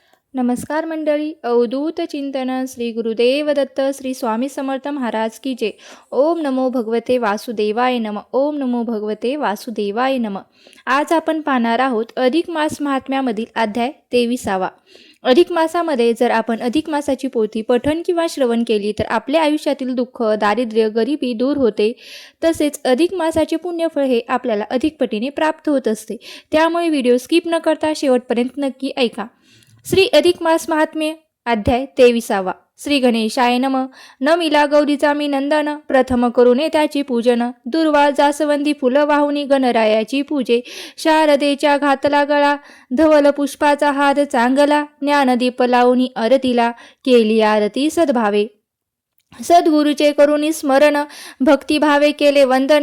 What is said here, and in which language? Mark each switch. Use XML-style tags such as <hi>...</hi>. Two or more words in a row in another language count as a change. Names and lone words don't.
<mr>नमस्कार मंडळी. अवधूत चिंतन श्री गुरुदेव दत्त श्री स्वामी समर्थ महाराज की जय.</mr> <sa>ओम नमो भगवते वासुदेवाय नम. ओम नमो भगवते वासुदेवाय नम.</sa> <mr>आज आपण पाहणार आहोत अधिक मास महात्म्यामधील अध्याय 23वा. अधिक मासामध्ये जर आपण अधिक मासाची पोथी पठण किंवा श्रवण केली तर आपल्या आयुष्यातील दुःख, दारिद्र्य, गरिबी दूर होते. तसेच अधिक मासाचे पुण्यफळ हे आपल्याला अधिक पटीने प्राप्त होत असते. त्यामुळे</mr> <en>video skip</en> <mr>न करता शेवटपर्यंत नक्की ऐका. श्री अधिक मास महात्म्य अध्याय 23वा.</mr> <sa>श्री गणेशाय नम.</sa> <mr>नमिला गौरीचा मी नंदन, प्रथम करूने त्याची पूजन. दुर्वा जासवंदी फुलं वाहुनी गणरायाची पूजे. शारदेच्या घातला गळा, धवल पुष्पाचा हात चांगला. ज्ञानदीप लावणी आरतीला, केली आरती सद्भावे. सद्गुरूचे करुणी स्मरण, भक्तिभावे केले वंदन.</mr>